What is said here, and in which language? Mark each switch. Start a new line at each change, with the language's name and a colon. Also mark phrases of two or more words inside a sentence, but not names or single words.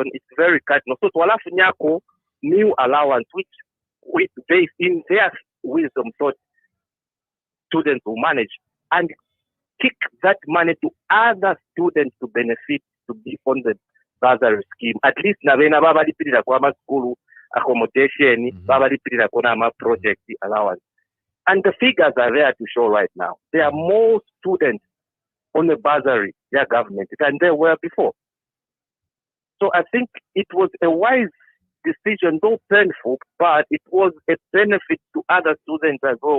English: It's very cardinal. So to new allowance, which they in their wisdom thought students will manage and kick that money to other students to benefit to be on the bursary scheme. At least
Bemba: navena babalipirira kwa
English: school accommodation,
Bemba: babalipirira kwa
English: project allowance. And the figures are there to show right now. There are more students on the bursary, government, than there were before. So I think it was a wise decision, though painful, but it was a benefit to other students as well.